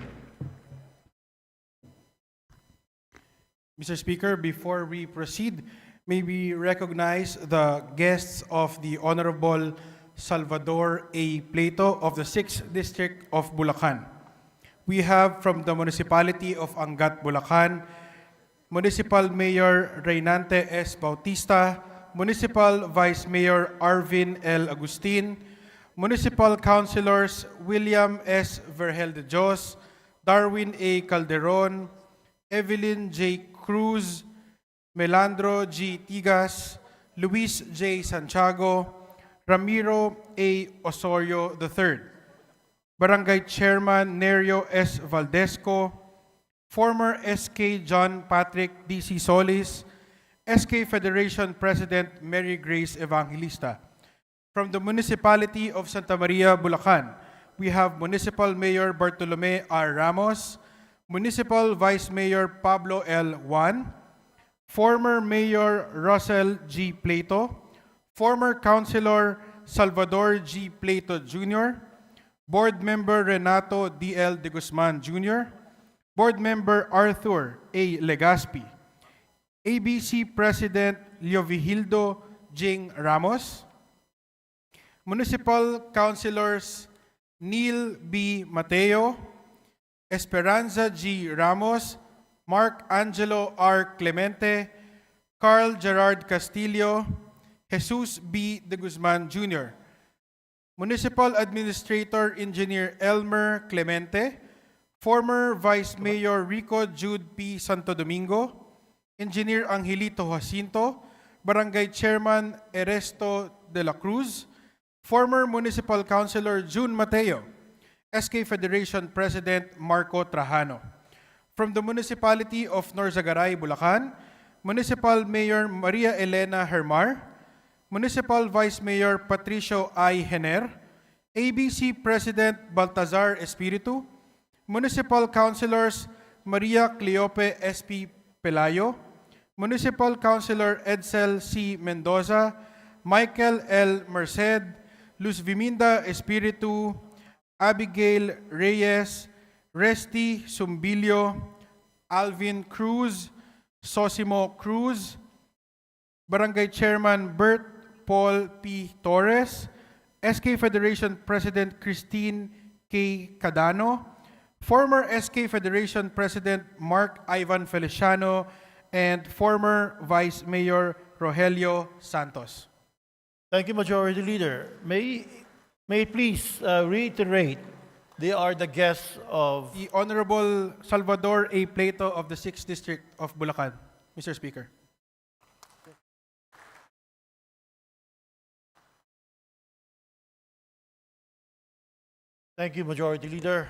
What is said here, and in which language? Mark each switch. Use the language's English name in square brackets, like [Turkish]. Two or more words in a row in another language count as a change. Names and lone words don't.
[English] Mr. Speaker, before we proceed, may we recognize the guests of the Honorable Salvador A. Plato of the 6th District of Bulacan. We have from the Municipality of Angat, Bulacan, Municipal Mayor Reynante S. Bautista, Municipal Vice Mayor Arvin L. Agustin, Municipal Councilors William S. Vergel de Dios, Darwin A. Calderon, Evelyn J. Cruz, Melandro G. Tigas, Luis J. Santiago, Ramiro A. Osorio III, Barangay Chairman Nerio S. Valdesco, former SK John Patrick D.C. Solis, SK Federation President Mary Grace Evangelista. From the Municipality of Santa Maria, Bulacan, we have Municipal Mayor Bartolome R. Ramos, Municipal Vice Mayor Pablo L. Juan, former Mayor Russell G. Plato, former Councilor Salvador G. Plato Jr., Board Member Renato D.L. de Guzman Jr., Board Member Arthur A. Legaspi, ABC President Leovigildo Jing Ramos, Municipal Councilors Neil B. Mateo, Esperanza G. Ramos, Mark Angelo R. Clemente, Carl Gerard Castillo, Jesus B. de Guzman Jr., Municipal Administrator Engineer Elmer Clemente, former Vice Mayor Rico Jude P. Santo Domingo, Engineer Angelito Jacinto, Barangay Chairman Eresto de la Cruz, former Municipal Councilor June Mateo, SK Federation President Marco Trajano. From the Municipality of Norzagaray, Bulacan, Municipal Mayor Maria Elena Hermar, Municipal Vice Mayor Patricio I. Hener, ABC President Baltazar Espiritu, Municipal Councilors Maria Cleope S.P. Pelayo, Municipal Councilor Edsel C. Mendoza, Michael L. Merced, Luz Viminda Espiritu, Abigail Reyes, Resty Sumbilio, Alvin Cruz, Sosimo Cruz, Barangay Chairman Bert Paul P. Torres, SK Federation President Christine K. Cadano, former SK Federation President Mark Ivan Feliciano, and former Vice Mayor Rogelio Santos. Thank you, Majority Leader. May it please reiterate, they are the guests of... The Honorable Salvador A. Plato of the 6th District of Bulacan, Mr. Speaker. Thank you, Majority Leader.